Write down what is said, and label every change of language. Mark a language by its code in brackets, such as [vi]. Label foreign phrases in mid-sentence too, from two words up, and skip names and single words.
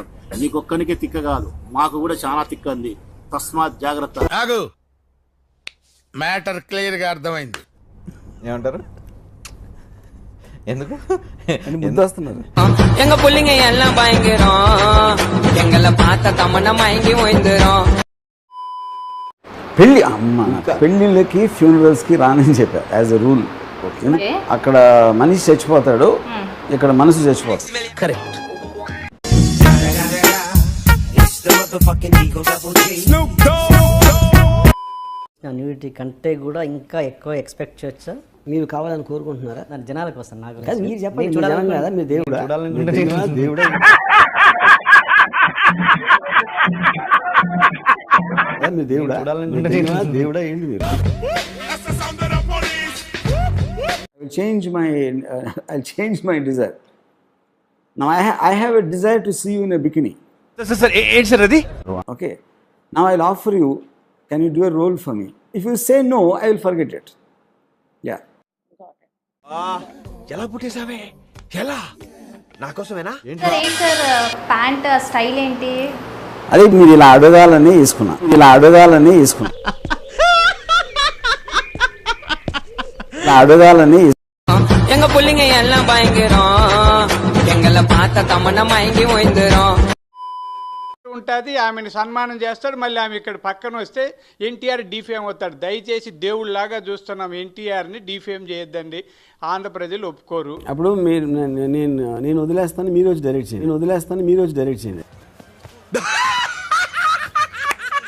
[te] నీకొక్కనికే తిక్క కాదు, మాకు కూడా చాలా తిక్క ఉంది. తస్మాత్ జాగ్రత్త. [en] matter clear [te] గా అర్థమైంది. ఏమంటారు? ఎందుకు ముద్దు వస్తున్నారు? [ta] எங்க புள்ளிங்க எல்லாம் பயங்கரம், எங்களை பார்த்த தமன்னா மயங்கி ஓய்ந்துரும். [te] పెళ్లిళ్ళకి ఫ్యూనరల్స్ కి రానని చెప్పారు [en] as a rule. [te] అక్కడ మనిషి చచ్చిపోతాడు, ఇక్కడ మనసు చచ్చిపోతాడు. కరెక్ట్. న్యూటీ కంటే కూడా ఇంకా ఎక్కువ ఎక్స్పెక్ట్ చేయొచ్చా? మీరు కావాలని కోరుకుంటున్నారా? నా జనాల కోసం. నాకు మీరు చెప్పండి. చూడాలని కదా మీరు దేవుడా? దేవుడా మీరు దేవుడా ఏంటి మీరు? [en] I'll change my desire. Now I have a desire to see you in a bikini. Sir, sir, ready? Okay. Now I'll offer you, can you do a role for me? If you say no, I will forget it. Yeah. [te] ఎలా పుట్టేసావే? ఎలా? నా కోసమేనా? సార్ ప్యాంట్ స్టైల్ ఏంటి? అదే మీరు ఇలా అడగాలని వేసుకున్నా. [ta] எங்க புள்ளிங்க எல்லாம் பயங்கரம், எங்களை பார்த்த தமன்னா மயங்கி ஓய்ந்துரும். [te] ఉంటుంది, ఆమెను సన్మానం చేస్తాడు. మళ్ళీ ఆమె ఇక్కడ పక్కన వస్తే ఎన్టీఆర్ డిఫేమ్ అవుతాడు. దయచేసి దేవుళ్ళలాగా చూస్తున్నాం, ఎన్టీఆర్ని డిఫేమ్ చేయొద్దండి, ఆంధ్ర ప్రజలు ఒప్పుకోరు. అప్పుడు మీరు నేను వదిలేస్తాను, మీరు వచ్చి డైరెక్ట్ చేయండి.